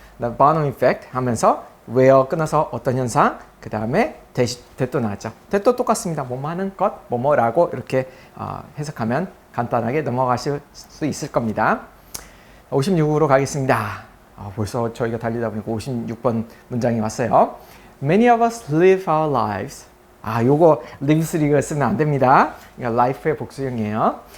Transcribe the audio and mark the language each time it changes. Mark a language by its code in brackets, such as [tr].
[ko] The Barnum Effect 하면서 where 끊어서 어떤 현상, 그 다음에 대또 나왔죠. 대또 똑같습니다. 뭐뭐 하는 것, 뭐뭐라고 이렇게 해석하면 간단하게 넘어가실 수 있을 겁니다. 56으로 가겠습니다. 벌써 저희가 달리다 보니까 56번 문장이 왔어요. [en] Many of us live our lives. [ko] 요거 lives를 쓰면 안 됩니다. 그러니까 life의 복수형이에요.